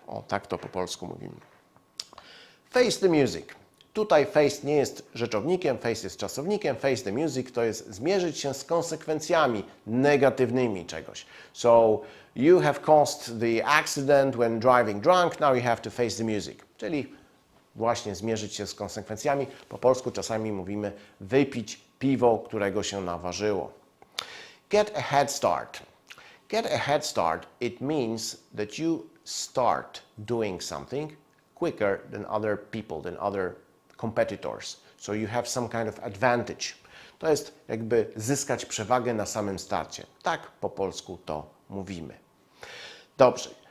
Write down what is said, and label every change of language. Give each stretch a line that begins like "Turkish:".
Polish: O, tak to po polsku mówimy.
English: Face the music.
Polish: Tutaj face nie jest rzeczownikiem, face jest czasownikiem.
English: Face the music
Polish: to jest zmierzyć się z konsekwencjami negatywnymi czegoś.
English: So you have caused the accident when driving drunk, now you have to face the music.
Polish: Czyli właśnie zmierzyć się z konsekwencjami. Po polsku czasami mówimy wypić piwo, którego się naważyło.
English: Get a head start. Get a head start, it means that you start doing something quicker than other people, than other competitors. So you have some kind of advantage.
Polish: To jest jakby zyskać przewagę na samym starcie. Tak po polsku to mówimy. Dobrze.